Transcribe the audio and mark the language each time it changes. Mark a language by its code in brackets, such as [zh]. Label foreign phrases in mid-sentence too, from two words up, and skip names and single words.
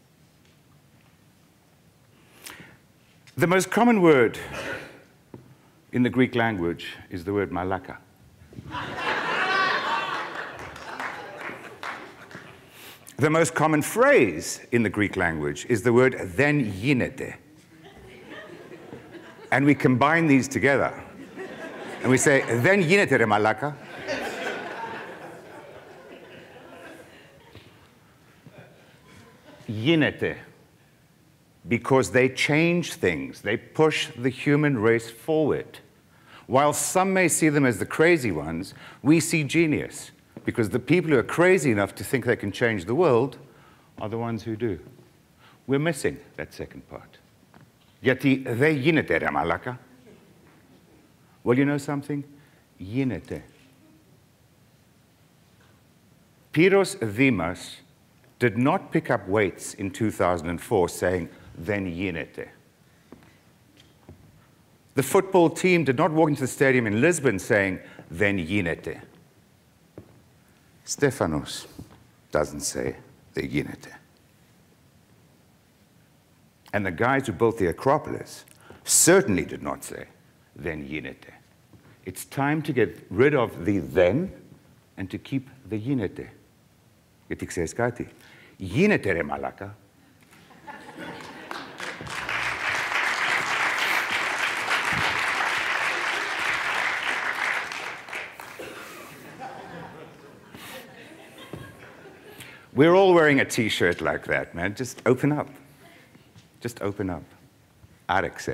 [en] The most common word in the Greek language is the word malaka. The most common phrase in the Greek language is the word [el] δεν γίνεται. [en] And we combine these together. And we say, [el] δεν γίνεται ρε malaka. Γίνεται. [en] Because they change things. They push the human race forward. While some may see them as the crazy ones, we see genius. Because the people who are crazy enough to think they can change the world are the ones who do. We're missing that second part. [el] Γιατί δεν γίνεται ρε μαλάκα. [en] Well, you know something? [el] Γίνεται. [en] Piros Dimas did not pick up weights in 2004 saying, [el] "Δεν γίνεται." [en] The football team did not walk into the stadium in Lisbon saying, [el] "Δεν γίνεται." [en] Stefanos doesn't say, [el] "Δεν γίνεται." [en] And the guys who built the Acropolis certainly did not say, [el] "Δεν γίνεται." [en] It's time to get rid of the then and to keep the γίνεται. [el] Γιατί ξέρεις κάτι? Γίνεται ρε μαλάκα. [en] We're all wearing a t-shirt like that, man. Just open up. Just open up. Άρεξε.